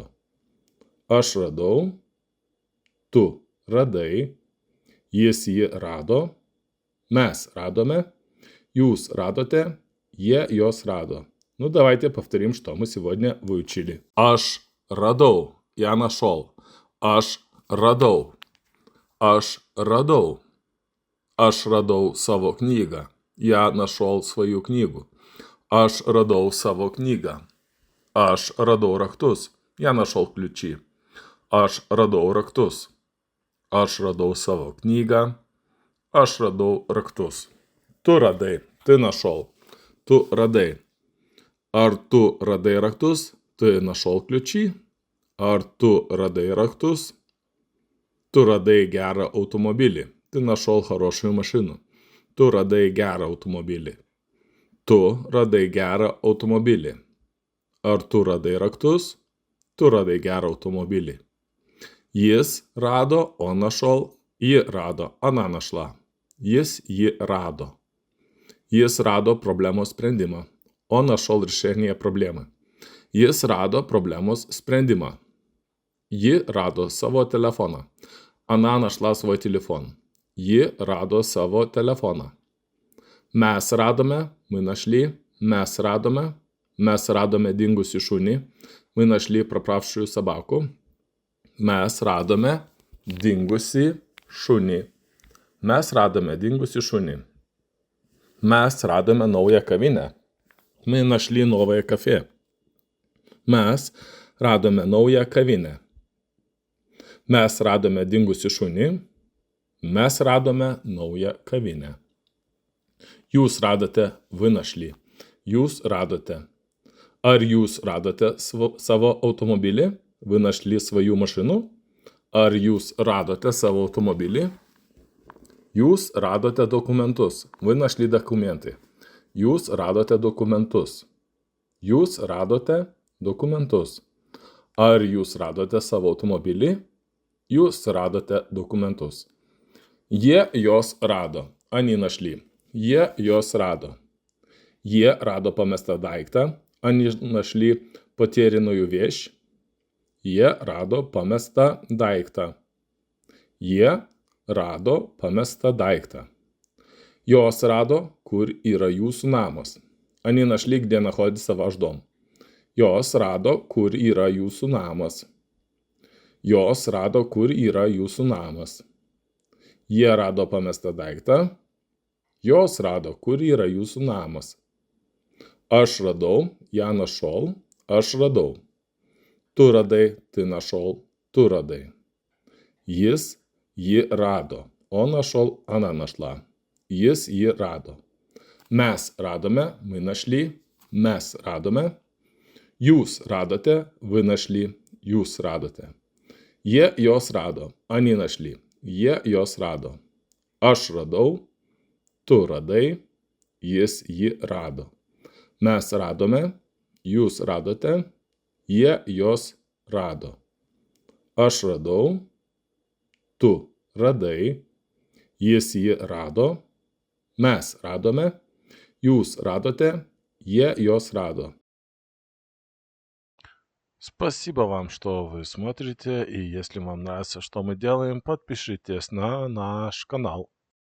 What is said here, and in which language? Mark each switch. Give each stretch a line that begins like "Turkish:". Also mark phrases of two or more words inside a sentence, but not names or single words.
Lithuanian: Aš radau, tu radai, jis jį rado. Mes radome, jūs radote, jie jos rado.
Russian: Ну, давайте повторим, что мы сегодня выучили.
Lithuanian: Aš radau,
Russian: я нашел.
Lithuanian: Aš radau. Aš radau. Aš radau savo knygą.
Russian: Я нашел свою книгу.
Lithuanian: Aš radau savo knygą. Aš radau raktus.
Russian: Я нашел ключи.
Lithuanian: Aš radau raktus. Aš radau savo knygą. Aš radau raktus. Tu radai,
Russian: ты нашел.
Lithuanian: Tu radai. Ar tu radai raktus?
Russian: Ты нашел ключи.
Lithuanian: Ar tu radai raktus? Tu radai gerą automobilį.
Russian: Ты нашел хорошую машину.
Lithuanian: Tu radai gerą automobilį. Tu radai gerą automobilį. Ar tu radai raktus? Tu radai gerą automobilį. Jis rado,
Russian: он нашел.
Lithuanian: Ji rado,
Russian: она нашла.
Lithuanian: Jis jį rado. Jis rado problemos sprendimą.
Russian: Он нашел решение проблемы.
Lithuanian: Jis rado problemos sprendimą. Ji rado savo telefoną.
Russian: Она нашла свой телефон.
Lithuanian: Ji rado savo telefoną. Mes radome,
Russian: мы нашли,
Lithuanian: mes radome dingusį šunį,
Russian: мы нашли пропавшую собаку.
Lithuanian: Mes radome dingusį šunį. Mes radome dingusį šunį. Mes radome naują kavinę.
Russian: Мы нашли новое кафе.
Lithuanian: Mes radome naują kavinę. Mes radome dingusį šunį. Mes radome naują kavinę. Jūs radote,
Russian: вы нашли.
Lithuanian: Jūs radote. Ar jūs radote savo automobilį?
Russian: Вы нашли свою машину?
Lithuanian: Ar jūs radote savo automobilį? Jūs radote dokumentus.
Russian: Вы нашли документы.
Lithuanian: Jūs radote dokumentus. Jūs radote dokumentus. Ar jūs radote savo automobilį? Jūs radote dokumentus. Jie jos rado.
Russian: Они нашли.
Lithuanian: Jie jos rado. Jie rado pamestą daiktą.
Russian: Они нашли потерянную вещь.
Lithuanian: Jie rado pamestą daiktą. Jie rado pamestą daiktą. Jos rado, kur yra jūsų namas.
Russian: Они нашли, где находится ваш дом.
Lithuanian: Jos rado, kur yra jūsų namas. Jos rado, kur yra jūsų namas. Jie rado pamestą daiktą. Jos rado, kur yra jūsų namas. Aš radau,
Russian: я нашел,
Lithuanian: aš radau. Tu radai,
Russian: ты нашел,
Lithuanian: tu radai. Jis jį rado.
Russian: Он нашел, она нашла.
Lithuanian: Jis jį rado. Mes radome,
Russian: мы нашли.
Lithuanian: Mes radome. Jūs radote,
Russian: вы нашли.
Lithuanian: Jūs radote. Jie jos rado.
Russian: Они нашли.
Lithuanian: Jie jos rado. Aš radau. Tu radai. Jis jį rado. Mes radome. Jūs radote. Jie jos rado. Aš radau. Tu radai. Jis jį rado. Mes radome. Jūs radote. Jie jos rado.
Russian: Спасибо вам, что вы смотрите, и если вам нравится, что мы делаем, подпишитесь на наш канал.